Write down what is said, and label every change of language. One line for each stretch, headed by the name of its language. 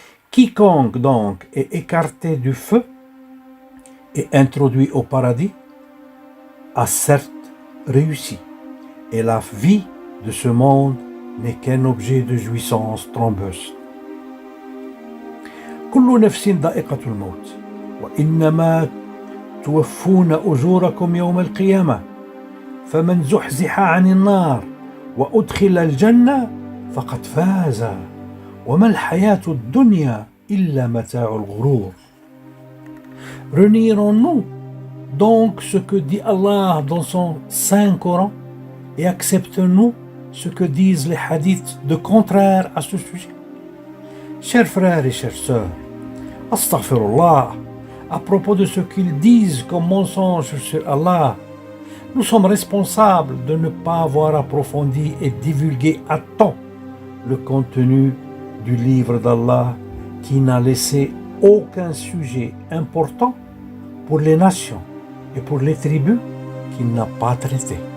French: Quiconque donc est écarté du feu et introduit au paradis a certes réussi, et la vie de ce monde n'est qu'un objet de jouissance trompeuse.
Arabic: كل نفس ذائقة الموت وإنما توفون أجوركم يوم القيامة فمن زحزح عن النار وأدخل الجنة فقد فاز وما الحياة الدنيا إلا متاع الغرور.
French: Renierons-nous donc ce que dit Allah dans son Saint Coran et acceptons-nous ce que disent les hadiths de contraire à ce sujet? Chers frères et chères sœurs, astaghfirullah, à propos de ce qu'ils disent comme mensonge sur Allah, nous sommes responsables de ne pas avoir approfondi et divulgué à temps le contenu du livre d'Allah qui n'a laissé aucun sujet important pour les nations et pour les tribus qu'il n'a pas traité.